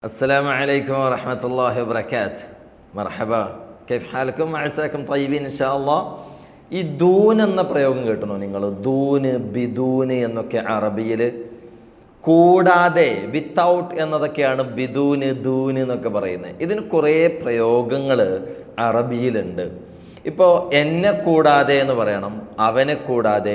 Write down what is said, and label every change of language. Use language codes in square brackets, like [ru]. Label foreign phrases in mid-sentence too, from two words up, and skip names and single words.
[ar] السلام عليكم ورحمة الله وبركاته. مرحبا, كيف حالكم? عساكم طيبين إن شاء الله. [ml] ഈ ദൂൻ എന്ന പ്രയോഗം കേട്ടണോ നിങ്ങൾ? ദൂന്, ബിദൂന് എന്നൊക്കെ അറബിയിൽ കൂടാതെ, വിത്തൗട്ട് എന്നതൊക്കെയാണ് ബിദൂന്, ദൂന് എന്നൊക്കെ പറയുന്നത്. ഇതിന് കുറേ പ്രയോഗങ്ങൾ അറബിയിലുണ്ട്. ഇപ്പോൾ എന്നെ കൂടാതെ എന്ന് പറയണം, അവനെ കൂടാതെ.